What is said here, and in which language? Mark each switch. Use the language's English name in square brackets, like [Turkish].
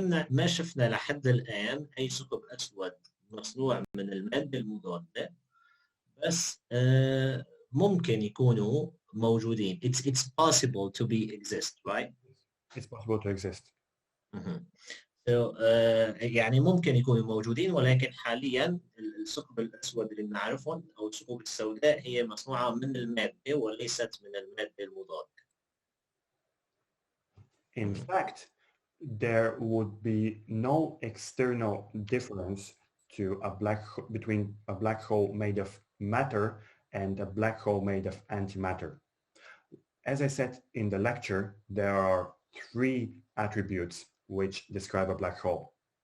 [Arabic] ما شفنا لحد الآن أي ثقب أسود مصنوع من المادة المضادة، بس ممكن يكونوا موجودين. [English] It's possible to exist, right? It's possible to exist. [Arabic] So, يعني ممكن يكونوا موجودين، ولكن حاليا الثقب الأسود اللي بنعرفهم أو الثقوب السوداء هي مصنوعة من المادة وليست من المادة المضادة. [English] In fact, there would be no external difference between a black hole made of matter and a black hole made of antimatter. As I said in the lecture, there are 3 attributes which describe a black hole.